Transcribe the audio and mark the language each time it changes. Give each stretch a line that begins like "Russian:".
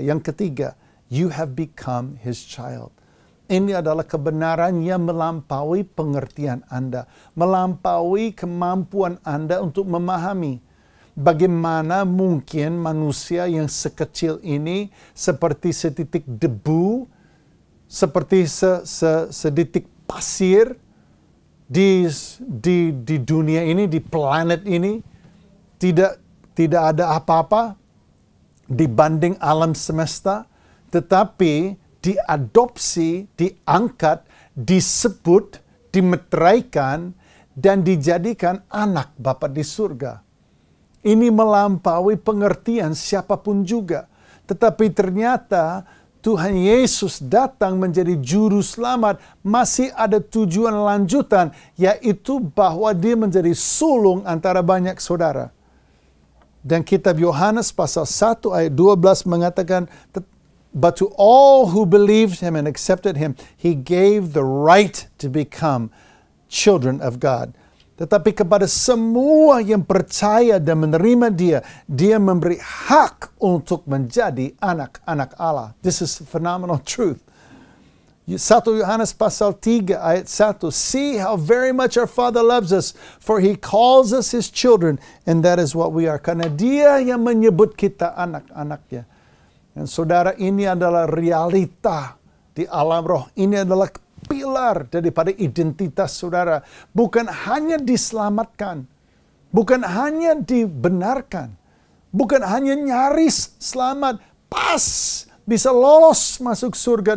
Indonesian: Yang ketiga,
English: you have become His child.
Indonesian: Ini adalah kebenaran yang melampaui pengertian Anda. Melampaui kemampuan Anda untuk memahami. Bagaimana mungkin manusia yang sekecil ini seperti setitik debu, seperti seditik pasir di dunia ini, di planet ini, tidak ada apa-apa dibanding alam semesta, tetapi diadopsi, diangkat, disebut, dimeteraikan, dan dijadikan anak Bapa di surga. Ini melampaui pengertian siapapun juga. Tetapi ternyata Tuhan Yesus datang menjadi juru selamat. Masih ada tujuan lanjutan, yaitu bahwa dia menjadi sulung antara banyak saudara. Dan kitab Yohanes pasal 1 ayat 12 mengatakan,
English: but to all who believed Him and accepted Him, He gave the right to become children of God.
Indonesian: Tetapi kepada semua yang percaya dan menerima dia, dia memberi hak untuk menjadi anak-anak Allah.
English: This is phenomenal truth.
Indonesian: 1 Yohanes pasal 3 ayat 1.
English: See how very much our Father loves us, for He calls us His children, and that is what we are.
Indonesian: Karena dia yang menyebut kita anak-anaknya. Dan saudara, ini adalah realita di alam roh. Ini adalah pilar daripada identitas saudara. Bukan hanya diselamatkan, bukan hanya dibenarkan, bukan hanya nyaris selamat, pas bisa lolos masuk surga.